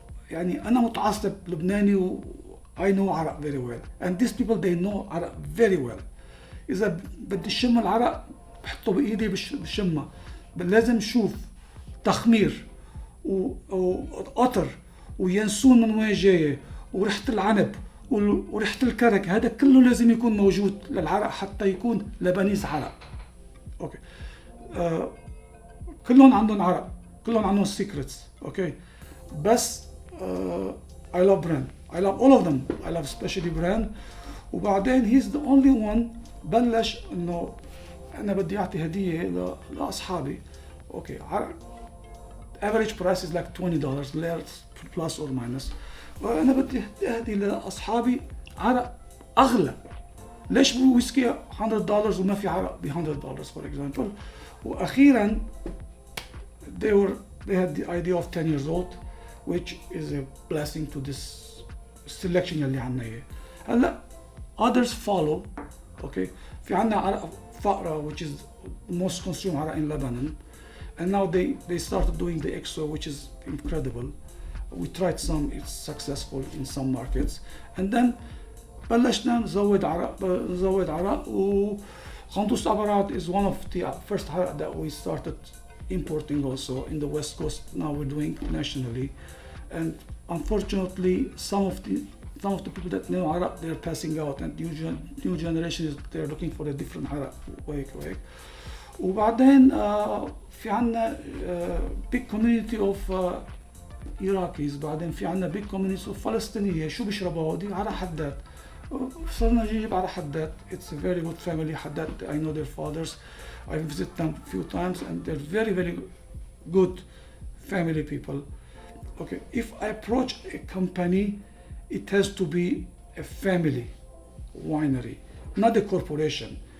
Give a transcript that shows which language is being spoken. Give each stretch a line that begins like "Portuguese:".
Arabic: يعني أنا متعصب لبناني و
English: I know عرق very well, and these people they know عرق very well.
Arabic: إذا بدي شم العرق بحطه بإيدي بشمه، لازم شوف تخمير وقطر وينسون من وين جاية وريحة العنب وريحة الكرك، هذا كله لازم يكون موجود للعرق حتى يكون لبنيز عرق. اوكي. كلهم عندهم عرق، كلهم عندهم سيكريتس. اوكي. بس
English: I love brand. I love all of them. I love especially brand.
Arabic: وبعدين
English: he's the only one
Arabic: بلش انه انا بدي اعطي هدية لاصحابي. اوكي.
English: average price is like $20 plus or minus.
Arabic: وانا بدي اهدي لاصحابي عرق اغلى. ليش ويسكي $100 وما في عرق ب $100
English: for example. واخيرا they had the idea of 10 years old, which is a blessing to this selection
Arabic: اللي عنا اياه. هلا
English: others follow. okay.
Arabic: في عنا عرق فقرة
English: which is the most consumed عرق in Lebanon, and now they started doing the EXO, which is incredible. We tried some, it's successful in some markets, and then
Arabic: بلشنا نزود عرق وخندوس أبراد
English: is one of the first عرق that we started importing also in the West Coast. Now we're doing nationally, and unfortunately some of the people that know عرق they're passing out, and new generation is they're looking for a different عرق
Arabic: وهيك. وبعدين في عنا
English: big community of Iraqis.
Arabic: بعدين في عنا
English: big community of
Arabic: فلسطينية. شو بيشربوا هودي؟ عرق حداد. صرنا نجيب عرق حداد.
English: It's a very good family. حداد, I know their fathers. I visited them a few times, and they're very, very good family people. Okay, if I approach a company, it has to be a family winery, not a corporation.